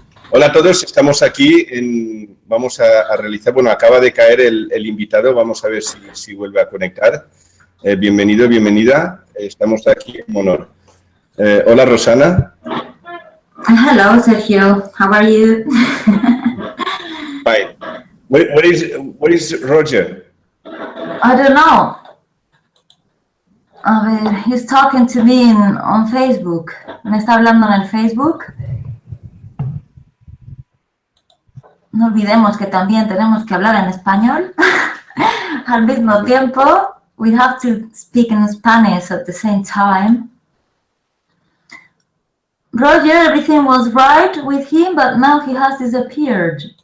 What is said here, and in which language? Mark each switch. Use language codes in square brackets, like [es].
[es] Hola a todos, estamos aquí, vamos a realizar, bueno, acaba de caer el invitado, vamos a ver si vuelve a conectar. Bienvenido, bienvenida, estamos aquí en MONOR. Hola Rosana. [en] Hello Sergio, how are you? Fine. Where is Roger? I don't know. [es] A ver, [en] he's talking to me on Facebook. [es] Me está hablando en el Facebook. No olvidemos que también tenemos que hablar en español. Al mismo tiempo, [en] we have to speak in Spanish at the same time. Roger, everything was right with him, but now he has disappeared.